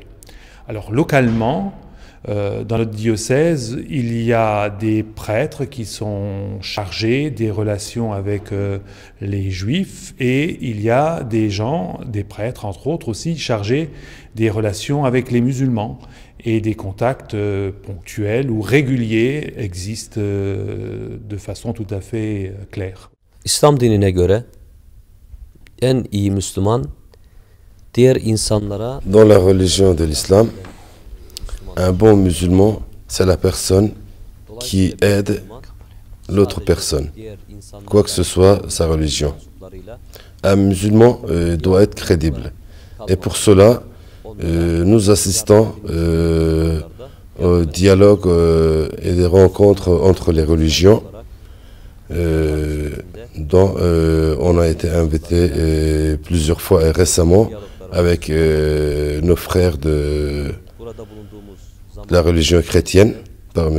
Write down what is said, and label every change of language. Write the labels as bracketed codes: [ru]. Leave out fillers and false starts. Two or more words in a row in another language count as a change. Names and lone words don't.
[fr] Alors localement, dans notre diocèse, il y a des prêtres qui sont chargés des relations avec les juifs, et il y a des gens, des prêtres entre autres aussi, chargés des relations avec les musulmans, et des contacts ponctuels ou réguliers existent de façon tout à fait claire. [tr] İslam dinine göre en iyi Müslüman diğer insanlara. [fr] Dans la religion de l'islam, un bon musulman, c'est la personne qui aide l'autre personne, quoi que ce soit sa religion. Un musulman doit être crédible. Et pour cela, nous assistons au dialogue et des rencontres entre les religions, dont on a été invité plusieurs fois et récemment avec nos frères de la religion chrétienne, par M.